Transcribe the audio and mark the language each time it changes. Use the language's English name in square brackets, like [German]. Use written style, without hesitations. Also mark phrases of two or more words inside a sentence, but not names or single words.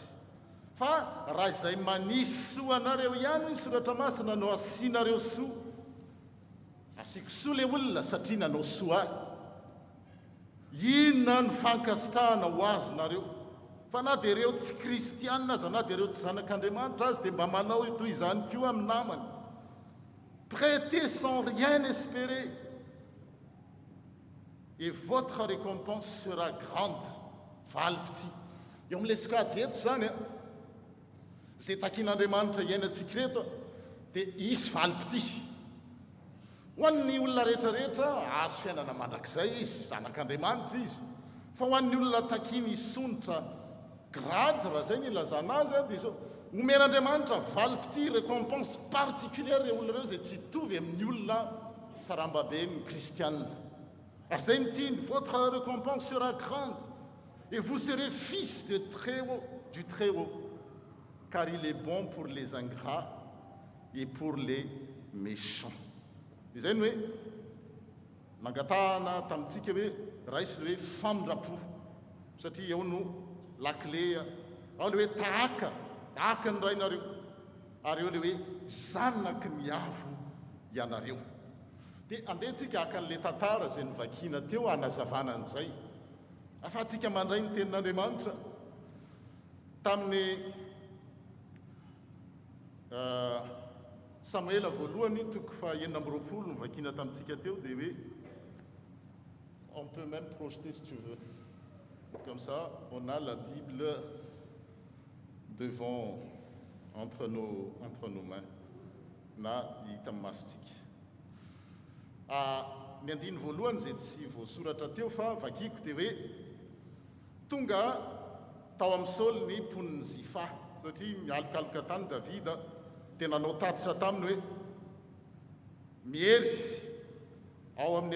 [Malagasy] Fa raha izay manisy soa anareo ihany ny soratra masina no asianareo soa, asiako soa le olona satria nanao soa ahy, inona ny fankasitrahana ho azonareo? Fa na dia ireo tsy kristianina aza, na dia ireo tsy zanak'Andriamanitra azy dia mba manao toy izany koa amin'ny namany. [French] Prêtez sans rien espérer, et votre récompense sera grande. [Malagasy] Valim-pity. Eo amin'ilay sokajy eto zany a, izay takian'Andriamanitra iainantsika reto dia isy valim-pity. Ho an'ny olona rehetrarehetra azo fiainana mandrakizay izy, zanak'Andriamanitra izy. Fa ho an'ny olona takiany hisonitra grade raha zay ny ilazana azy a dia zao omen'andriamanitra valipity [French] récompense particulière [Malagasy] re olona reo zay tsy tovy amin'ny olona sarambabe ny kristianina ary zay ny tiany [French] votre récompense sera grande et vous serez fils de très haut du très haut car il est bon pour les ingrats et pour les [Malagasy] méchants izay ny hoe mangatahana tamintsika hoe raisy le hoe famindrapo satria eo no lakle ao le hoe tahaka ny rainareo ary eo le hoe zanaky ny avo ianareo dia andehantsika haka n'le tantara zay nyvakina teo hanazavana an'izay afahantsika mandray ny tenin'andriamanitra tamin'ny Samuela voalohany toko fa 9 nyvakina tamintsika teo dia hoe [French] on peut même projeter si tu veux comme ça on a la Bible devant entre nos mains [Malagasy] na hita mastika ny andiny voalohany zay tsy voasoratra teo fa vakiko dia hoe tonga tao amin'ny Saoly ny mponiny Zifa satria mialokaloka tany Davida dia nanao tatitra taminy hoe miery ao amin'ny